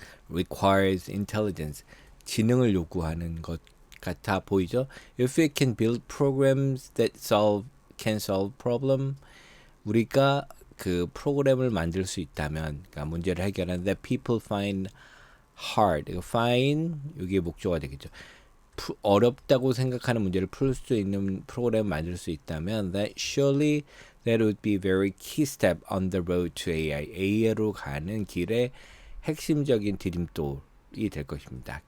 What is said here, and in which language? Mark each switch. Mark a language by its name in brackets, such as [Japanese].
[English] Requires intelligence, [Korean] 지능을 요구하는 것 같아 보이죠. [English] If we can build programs that can solve problem, [Korean] 우리가 그 프로그램을 만들 수 있다면, 그러니까 문제를 해결하는 [English] that people find hard, find [Korean] 이게 목조가 되겠죠. 어렵다고 생각하는 문제를 풀 수 있는 프로그램을 만들 수 있다면 [English] that surely that would be very key step on the road to AI. [Korean] AI로 가는 길의 핵심적인 디딤돌이 될 것입니다.